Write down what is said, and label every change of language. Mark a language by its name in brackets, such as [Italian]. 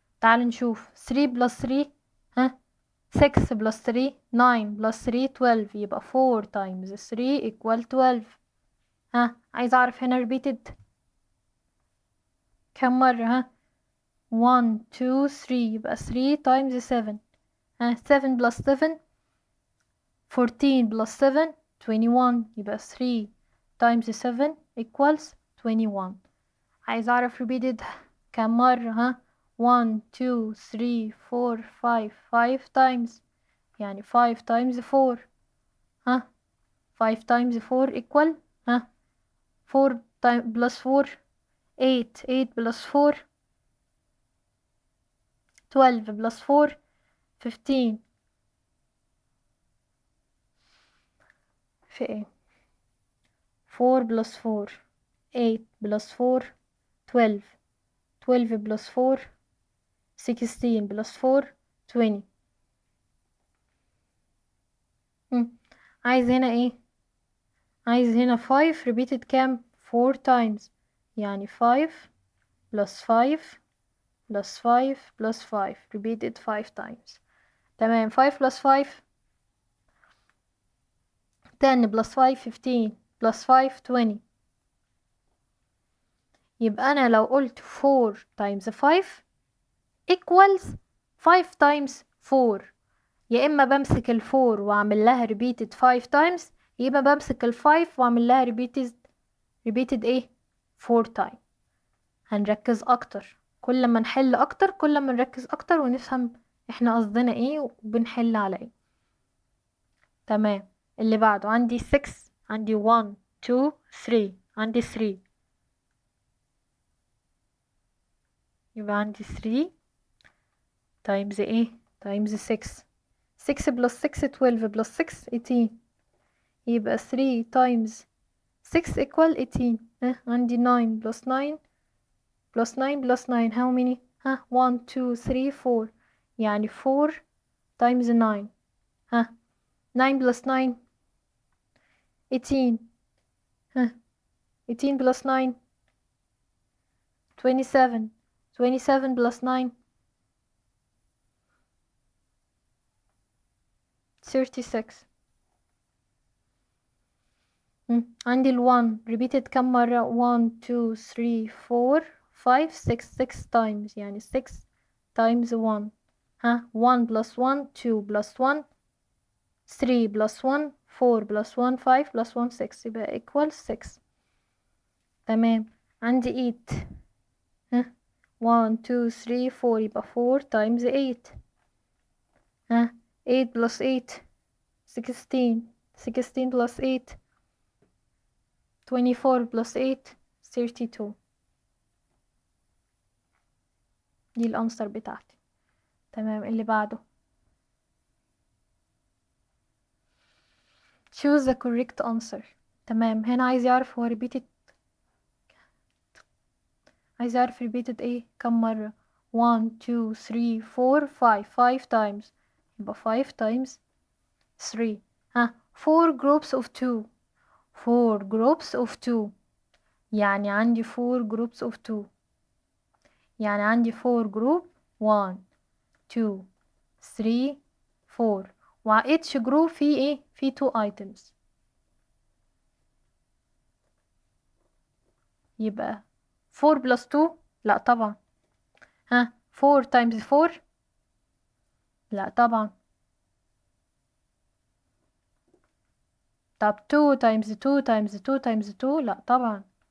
[Arabic] تعال نشوف [English] 3 plus 3 6 plus 3 9 plus 3 12 [Arabic] يبقى [English] 4 times 3 equal 12. [Arabic] عايز اعرف هنا [English] repeated [Arabic] كم مرة؟ [English] 1 2 3 [Arabic] يبقى [English] 3 times 7. 7 plus 7 14 plus 7 21 [Arabic] يبقى [English] 3 times 7 equals 21. [Arabic] عايز اعرف [English] repeated [Arabic] كم مرة؟ [English] 1 2 3 4 5 times. [Arabic] يعني [English] 5 times 4. 5 times 4 equal 4 plus 4 8 plus 4 12 plus 4 15. [Arabic] في ايه؟ [English] 4 plus 4 8 plus 4 12 12 plus 4 16 plus 4 20. [Arabic] عايز هنا ايه؟ عايز هنا 5 repeated كام؟ [English] 4 times. [Arabic] يعني [English] 5 plus 5 plus 5 plus 5 repeated 5 times. تمام. 5 plus 5 10 plus 5 15 plus 5 20. [Arabic] يبقى أنا لو قلت [English] 4 times 5 equals 5 times 4. [Arabic] يا إما بمسك ال 4 وأعمل لها [English] repeated 5 times، [Arabic] يا إما بمسك ال 5 وأعمل لها repeated إيه؟ [English] 4 times. [Arabic] هنركز أكتر، كل ما نحل أكتر كل ما نركز أكتر ونفهم إحنا قصدنا إيه وبنحل على إيه. تمام. اللي بعده عندي [English] 6، عندي 1 2 3، عندي 3. [Arabic] يبقى عندي [English] 3 times ايه؟ times 6. 6 plus 6 12 plus 6 18. [Arabic] يبقى [English] 3 times 6 equal 18. [Arabic] عندي [English] 9 plus 9 plus 9 plus 9 how many؟ 1 2 3 4. [Arabic] يعني [English] 4 times 9. 9 plus 9 18. 18 plus 9 27. 27 plus 9 36. [Arabic] عندي ال [English] 1 repeated [Arabic] كم مرة؟ [English] 1 2 3 4 5 6 6 times. [Arabic] يعني [English] 6 times 1. 1 plus 1 2 plus 1 3 plus 1 4 plus 1 5 plus 1 6 [Arabic] يبقى [English] equal 6. [Arabic] تمام. عندي [English] 8. 1 2 3 4 [Arabic] يبقى [English] 4 times 8. 8 plus 8 16. 16 plus 8 24 plus 8 32. [Arabic] دي الانسر بتاعتي. تمام. [English] اللي بعده choose the correct answer. [Arabic] تمام. هنا عايز يعرف هو repeated، عايز يعرف repeated ايه كم مرة. [English] 1 2 3 4 5 5 times [Arabic] يبقى [English] 5 times 3. 4 groups of 2 4 groups of 2 [Arabic] يعني عندي [English] 4 groups of 2 يعني عندي 4 group 1 2 3 4 وع each group [Arabic] فيه ايه؟ فيه [English] 2 items. يبقى 4 plus 2 [Arabic] لا طبعا. [English] 4 times 4 لا طبعا. طب 2 times 2 times 2 times 2 [Arabic] لا طبعا.